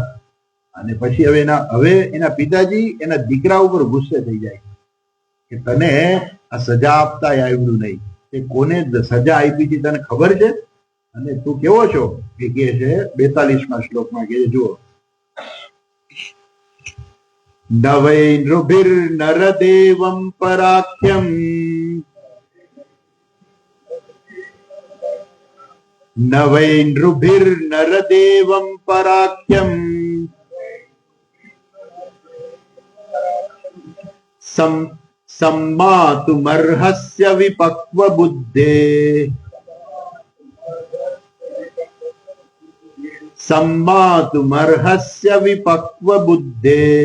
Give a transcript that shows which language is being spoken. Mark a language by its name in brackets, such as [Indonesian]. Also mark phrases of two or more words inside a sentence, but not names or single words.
[Gujarati] અને પછી હવે એના પિતાજી એના દીકરા ઉપર ગુસ્સે થઈ જાય કે તને આ સજા આપતા આવ્યું નહીં, તે કોને સજા આપી છે તને ખબર છે? અને તું કેવો છો? એ કહે છે 42મા શ્લોકમાં, કે જુઓ [Sanskrit] न वै नृभिर्नरदेवं पराख्यम् न वै नृभिर्नरदेवं पराख्यम् सम्मातुमर्हस्य विपक्वबुद्धे सम्मातुमर्हस्य विपक्वबुद्धे